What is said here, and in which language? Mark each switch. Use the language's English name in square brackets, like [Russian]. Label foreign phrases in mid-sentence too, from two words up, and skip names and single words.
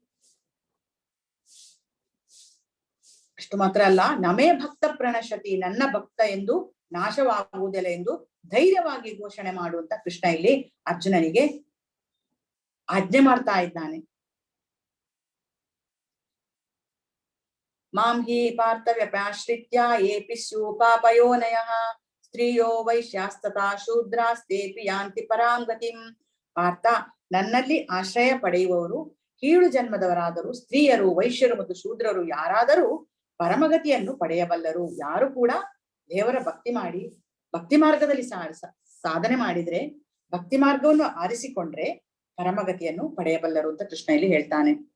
[Kannada] ಅಷ್ಟು ಮಾತ್ರ ಅಲ್ಲ, [Sanskrit] ನಮೇ ಭಕ್ತ ಪ್ರಣಶತಿ, [Kannada] ನನ್ನ ಭಕ್ತ ಎಂದು ನಾಶವಾಗುವುದಿಲ್ಲ ಎಂದು ಧೈರ್ಯವಾಗಿ ಘೋಷಣೆ ಮಾಡುವಂತ ಕೃಷ್ಣ ಇಲ್ಲಿ ಅರ್ಜುನನಿಗೆ ಆಜ್ಞೆ ಮಾಡ್ತಾ ಇದ್ದಾನೆ. [Sanskrit] ಮಾಂ ಹಿ ಪಾರ್ಥ ವ್ಯಪಾಶ್ರಿತ್ಯ ಏಪಿ ಸ್ಯೂಪಾಪಯೋನಯಃ ಸ್ತ್ರೀಯೋ ವೈಶ್ಯಾಸ್ತಥಾ ಶೂದ್ರಾಸ್ತೇಪಿ ಯಾಂತಿ ಪರಾಂ ಗತಿಂ. [Kannada] ಪಾರ್ಥ, ನನ್ನಲ್ಲಿ ಆಶ್ರಯ ಪಡೆಯುವವರು ಕೀಳು ಜನ್ಮದವರಾದರೂ ಸ್ತ್ರೀಯರು, ವೈಶ್ಯರು ಮತ್ತು ಶೂದ್ರರು ಯಾರಾದರೂ ಪರಮಗತಿಯನ್ನು ಪಡೆಯಬಲ್ಲರು. ಯಾರು ಕೂಡ ದೇವರ ಭಕ್ತಿ ಮಾರ್ಗದಲ್ಲಿ ಸಾಧನೆ ಮಾಡಿದ್ರೆ, ಭಕ್ತಿ ಮಾರ್ಗವನ್ನು ಆರಿಸಿಕೊಂಡ್ರೆ ಪರಮಗತಿಯನ್ನು ಪಡೆಯಬಲ್ಲರು ಅಂತ ಕೃಷ್ಣ ಇಲ್ಲಿ ಹೇಳ್ತಾನೆ.